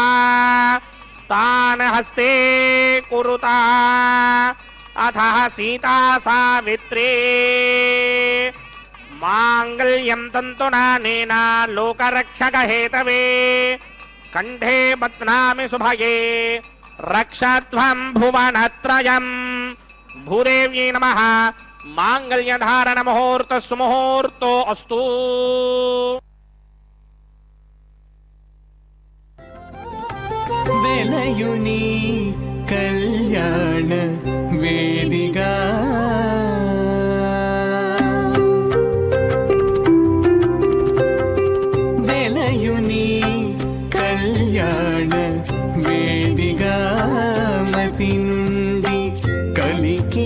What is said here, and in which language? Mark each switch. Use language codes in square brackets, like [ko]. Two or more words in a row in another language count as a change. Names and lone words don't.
[sa] ತಾನ್ ಹಸ್ತೆ ಕುರುತ ಅಥಃ ಸೀತಾ ಸಾವಿತ್ರೀ ಮಾಂಗಲ್ಯಂ ತಂತುನಾನೇನ ಲೋಕರಕ್ಷಕ ಹೇತವೇ ಕಂಠೇ ಬಧ್ನಾಮಿ ಶುಭಯೇ ರಕ್ಷಧ್ವಂ ಭುವನತ್ರಯಂ. ಭೂದೇವ್ಯೈ ನಮಃ. ಮಾಂಗಲ್ಯಧಾರಣ ಮುಹೂರ್ತ ಸುಮುಹೂರ್ತೋ ಅಸ್ತು. [te] వెలయుని కళ్యాణ వేదిగా వెలయుని కళ్యాణ వేదిగా మతి నుండి కలికి